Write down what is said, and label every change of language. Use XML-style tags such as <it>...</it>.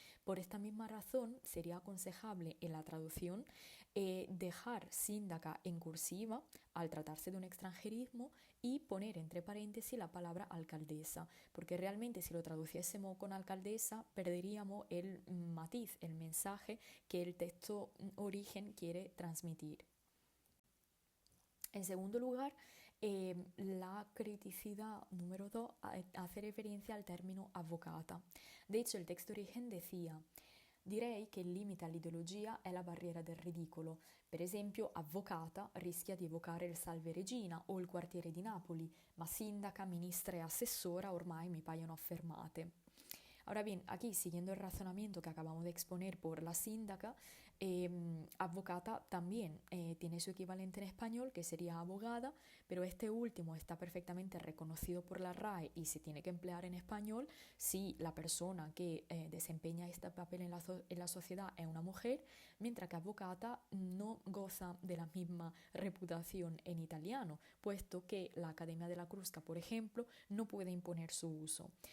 <es>Por esta misma razón, sería aconsejable en la traducción dejar síndaca en cursiva al tratarse de un extranjerismo y poner entre paréntesis la palabra alcaldesa, porque realmente si lo traduciésemos con alcaldesa perderíamos el matiz, el mensaje que el texto origen quiere transmitir. En segundo lugar, la criticidad número 2 hace referencia al término avvocata. De hecho, el texto origen decía:</es> <it>direi che il limite all'ideologia è la barriera del ridicolo. Per esempio, avvocata rischia di evocare il Salve Regina o il quartiere di Napoli, ma sindaca, ministra e assessora ormai mi paiono affermate.</it> <es>Ahora bien, aquí, siguiendo el razonamiento que acabamos de exponer por la síndaca, advocata también tiene su equivalente en español, que sería abogada, pero este último está perfectamente reconocido por la RAE y se tiene que emplear en español si la persona que desempeña este papel en la sociedad es una mujer, mientras que advocata no goza de la misma reputación en italiano, puesto que la Academia de la Crusca, por ejemplo, no puede imponer su uso.</es>